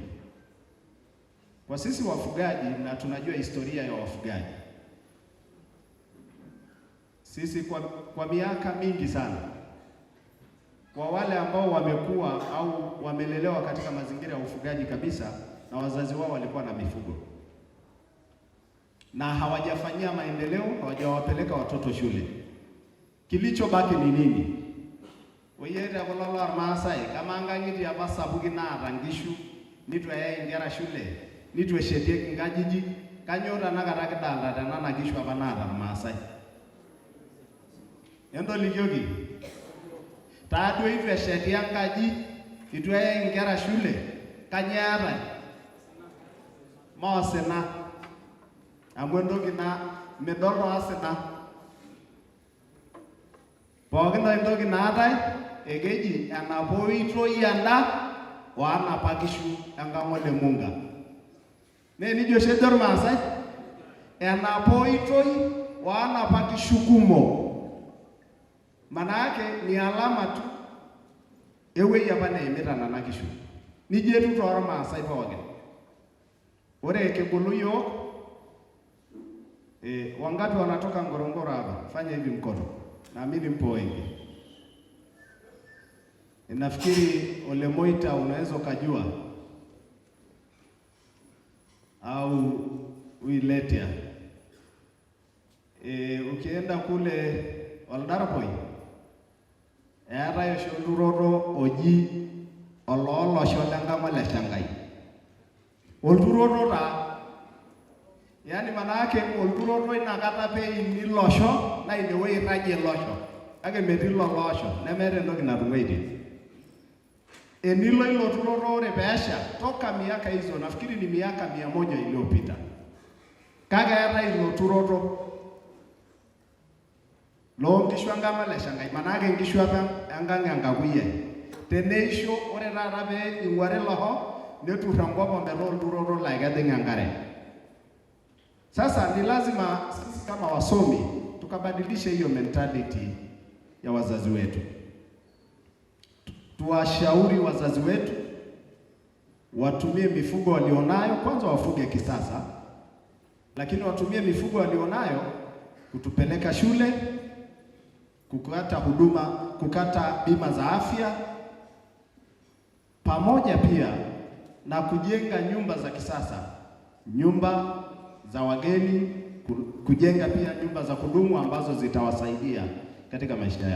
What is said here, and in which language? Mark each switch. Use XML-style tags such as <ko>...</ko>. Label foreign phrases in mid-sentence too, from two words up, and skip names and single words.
<sw>Kwa sisi wafugaji, na tunajua historia ya wafugaji, sisi kwa miaka mingi sana, kwa wale ambao wamekuwa au wamelelewa katika mazingira ya ufugaji kabisa, na wazazi wao walikuwa na mifugo na hawajafanyia maendeleo, hawajawapeleka watoto shule, kilichobaki ni nini?</sw> <mas>Oyere kulolo Maasai kama ngangiti apa sapuki naata nkishu nitu eyai nkera shule nitu eshetieki nkajiji, kanyo tanakata kidalta tenana kishu apa naata Maasai. Entolikioki taduo itu esheti enkaji, itu eyai nkera shule, kanyo eetai? Moosina amu entoki na midol toosina. Pookin entoki naatai ekeji enapoitoi enda wanapa kishu enkang'ole munga. Nijo shejo Irmaasai, enapoitoi wanapa kishu kumok.</mas> <sw>Manake ni alama tu</sw> <mas>ewei apa neimita nana kishu. Nijo etu toormaasai pookin. Ore kibulu yiok,</mas> <sw>wangapi wanatoka Ngorongoro hapa? Fanya hivi mkono. Naamini mpo wengi. Nafikiri Ole Moita unaweza ukajua au Uiletia.</sw> <mas>Ukienda kule Oldarpoi, eetai oshi olturoro oji oloolosho lenkama le Shangai. Olturoro taa.</mas> <sw>Yani manake</sw> <mas>olturoro inakata peini losho na inewei irragie losho. Kake metii lolosho, nemeeta entoki natung'aitie. Enilo ilo turoro ore peesha</mas> <sw>toka miaka hizo, nafikiri ni miaka 100 iliyopita.</sw> <mas>Kake eetai ilo turoro loo nkishu enkama le Shangai, manake nkishu apa enkang' Enkakuyiai. Teneisho ore taata pee ing'uari loho, neturr enkop ometaa olturoro laa kejing' enkare.</mas> <sw>Sasa ni lazima sisi kama wasomi tukabadilishe hiyo mentality ya wazazi wetu. tuwashauri wazazi wetu watumie mifugo walionayo, kwanza wafuge kisasa, lakini watumie mifugo walionayo kutupeleka shule, kukata bima za afya, pamoja pia na kujenga nyumba za kisasa, nyumba za wageni, kujenga pia nyumba za kudumu ambazo zitawasaidia katika maisha yao.</sw>